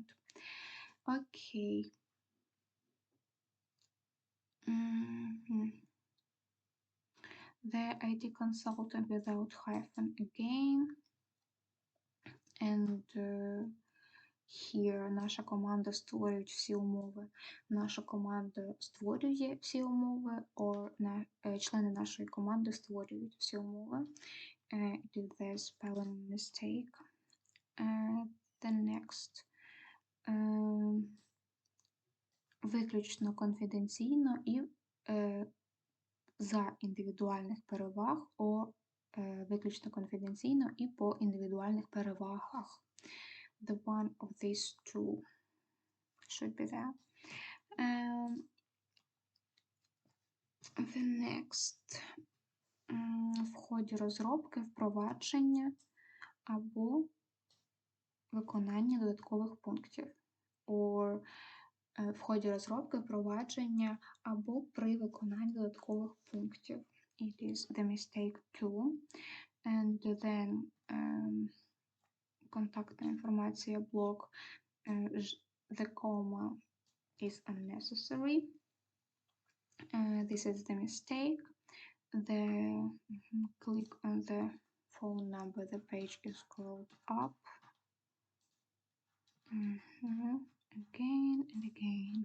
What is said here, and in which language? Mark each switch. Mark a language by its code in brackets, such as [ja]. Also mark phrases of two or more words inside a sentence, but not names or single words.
[en] Okay. The IT consultant without hyphen again, and here [uk] наша команда створює всі умови. Наша команда створює всі умови, or члени нашої команди створюють всі умови. [en] It is the spelling mistake. The next. [uk] Виключно конфіденційно і за індивідуальних переваг, виключно конфіденційно і по індивідуальних перевагах. [en] The one of these two should be there. The next. [uk] В ході розробки, впровадження або виконання додаткових пунктів. Or в ході розробки, впровадження або при виконанні додаткових пунктів. [en] It is the mistake too. And then [uk] контактна інформація блок, [en] the comma is unnecessary. This is the mistake. The click on the phone number, the page is scrolled up. Again and again.